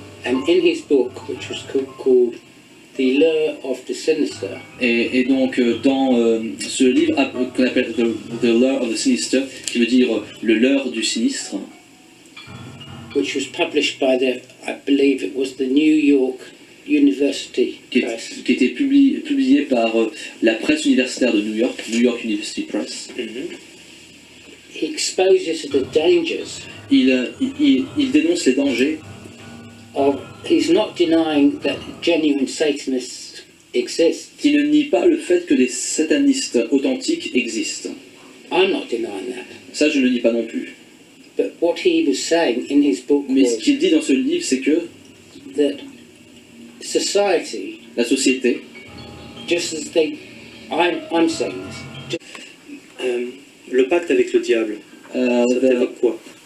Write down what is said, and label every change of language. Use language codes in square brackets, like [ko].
[en] And in his book, which was called The Lure of the Sinister, [fr] Et donc dans ce livre qu'on appelle The Lure of the Sinister, qui veut dire le leurre du sinistre, [en] which was published by I believe it was the New York University [fr] qui [en] Press, [fr] était publié par la presse universitaire de New York University Press. [en] he exposes the dangers [fr] Il dénonce les dangers. [en] he's not denying that genuine Satanists exist. [fr] Il ne nie pas le fait que des satanistes authentiques existent. [en] I'm not denying that. [fr] Ça, je ne le nie pas non plus. [en] But what he was saying in his book [fr] Mais ce [en] was [fr] qu'il dit dans ce livre, c'est que [en] that society, [fr] la société, [en] just as I'm saying this, [fr] Le pacte avec le diable, ça t'évoque quoi?